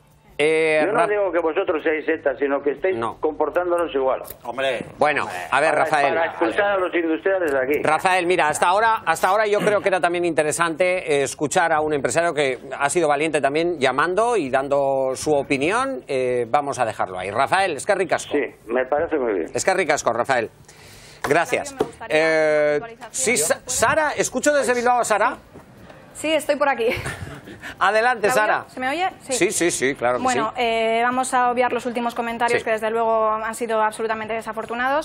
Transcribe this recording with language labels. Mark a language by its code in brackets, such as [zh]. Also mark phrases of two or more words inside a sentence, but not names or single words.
[es] Yo no digo que vosotros seáis ETA, sino que estéis comportándonos igual. Hombre, bueno, a ver, Rafael. Para expulsar a los industriales de aquí. Rafael, mira, hasta ahora yo creo que era también interesante escuchar a un empresario que ha sido valiente también llamando y dando su opinión. Vamos a dejarlo ahí. Rafael, [eu] eskerrik asko. [es] Sí, me parece muy bien. [eu] Eskerrik asko, [es] Rafael. Gracias. Sí, Sara, escucho desde Bilbao, Sara. Sí, estoy por aquí. Adelante, Sara. ¿Se me oye? Sí, claro que bueno, vamos a obviar los últimos comentarios que desde luego han sido absolutamente desafortunados.